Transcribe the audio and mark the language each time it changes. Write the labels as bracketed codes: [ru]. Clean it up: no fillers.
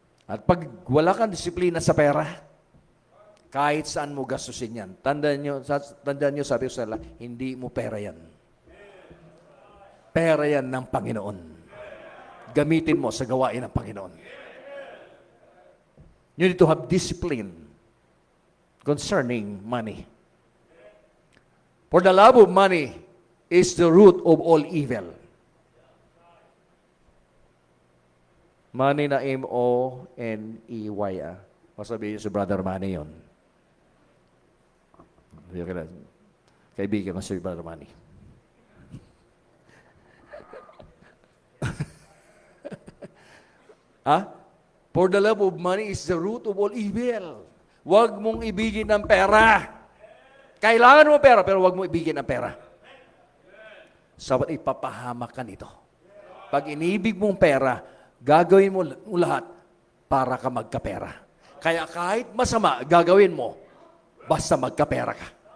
[tl] At pag wala kang disiplina sa pera, kahit saan mo gastusin yan, tandaan nyo, sabi ko sa nila, hindi mo pera yan. Pera yan ng Panginoon. Gamitin mo sa gawain ng Panginoon. [en] You need to have discipline concerning money. For the love of money is the root of all evil. [tl] Money na M-O-N-E-Y. Masabihin niyo si Brother Manny yun. Kaibigan ko si Brother Manny. [en] For the love of money is the root of all evil. [tl] Huwag mong ibigin ng pera. Kailangan mo pera, pero huwag mo ibigin ng pera. Sabat ipapahamak ka nito. Pag inibig mong pera, gagawin mo lahat para ka magkapera. Kaya kahit masama, gagawin mo, basta magkapera ka.